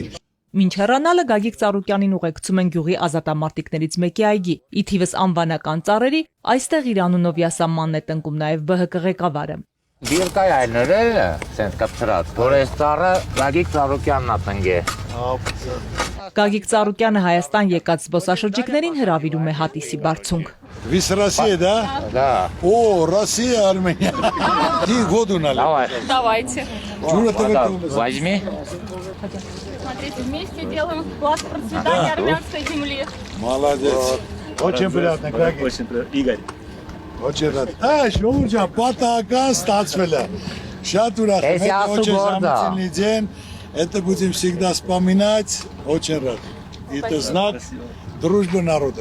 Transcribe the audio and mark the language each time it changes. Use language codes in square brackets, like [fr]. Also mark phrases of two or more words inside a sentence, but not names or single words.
[hy] Մինչ հեռանալը Գագիկ Ծառուկյանին ուղեկցում են գյուղի ազատամարտիկներից մեկի այգի։ Ի թիվս անվանական ծառերի, այստեղ իր անունով յասամանն է տնկում նաև ԲՀԿ ղեկավարը։ Բիրկայ այլները, սենց կապցրած, որ այս ծառը Գագիկ Ծառուկյանն է տնկե։ Գագիկ Ծառուկյանը Հայաստան եկած զբոսաշրջիկներին հրավիրում է հատիսի բարձունք։ [ru] Вы с России, да? Да. О, Россия, Армения. Ты году налил. Давайте. Возьми. Смотрите, вместе делаем вклад в процветание армянской земли. Молодец. Очень приятно, Гагик. Очень приятно. Игорь. Очень рад. [hy] Շուրջա, պատահական ստացվել է։ Շատ ուրախ եմ, [ru] очень замечательный день. Это будем всегда вспоминать. Очень рад. Это знак дружбы народов.